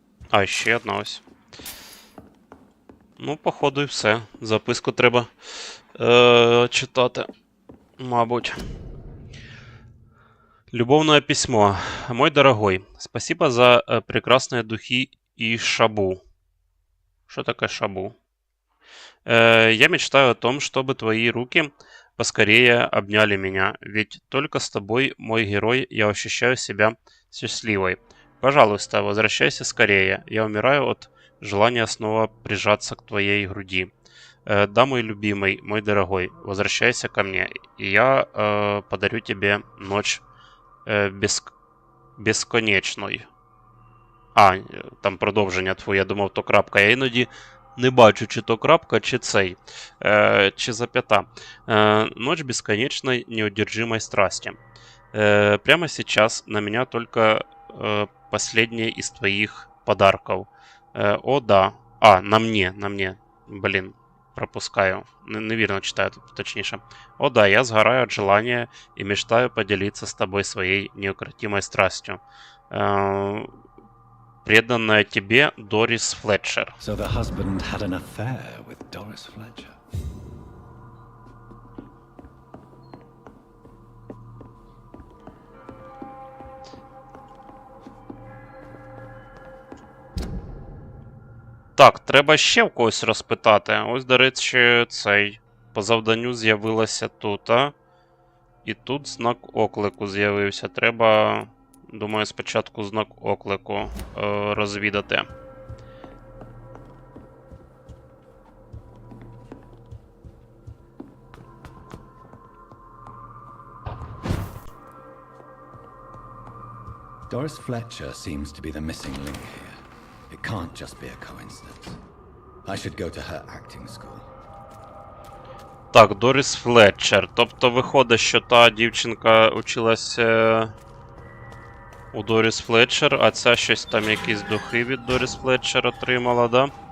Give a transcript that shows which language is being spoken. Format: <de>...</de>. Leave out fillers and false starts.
<uk>А, ще одна ось. Ну, походу, і все. Записку треба читати, мабуть.</uk> <ru>Любовное письмо. Мой дорогой, спасибо за прекрасные духи и шабу. Что такое шабу? Я мечтаю о том, чтобы твои руки поскорее обняли меня, ведь только с тобой, мой герой, я ощущаю себя счастливой. Пожалуйста, возвращайся скорее. Я умираю от желания снова прижаться к твоей груди. Да, мой любимый, мой дорогой, возвращайся ко мне, и я подарю тебе ночь безконечною.</ru> <uk>А, там продовження твоє, я думав, то крапка. Я іноді не бачу, чи то крапка, чи цей, чи запята.</uk> <ru>Ночь бесконечной неудержимой страсти. Прямо сейчас на меня только последнее из твоих подарков. О, да. А, на мне. Блин, пропускаю.</ru> <uk>Невірно читаю, точніше.</uk> <ru>О, да, я сгораю от желания и мечтаю поделиться с тобой своей неукротимой страстью. Преданная тебе Дорис Флетчер.</ru> <en>So the husband had an affair with Doris Fletcher.</en> <uk>Так, треба ще в когось розпитати. Ось, до речі, цей. По завданню з'явилося тут, а? І тут знак оклику з'явився. Треба, думаю, спочатку знак оклику розвідати.</uk> <en>Doris Fletcher seems to be the missing link here. It can't just be a coincidence. I should go to her acting school.</en> <uk>Так, Доріс Флетчер. Тобто виходить, що та дівчинка училася у Доріс Флетчер, а ця щось там якісь духи від Доріс Флетчер отримала, да?</uk>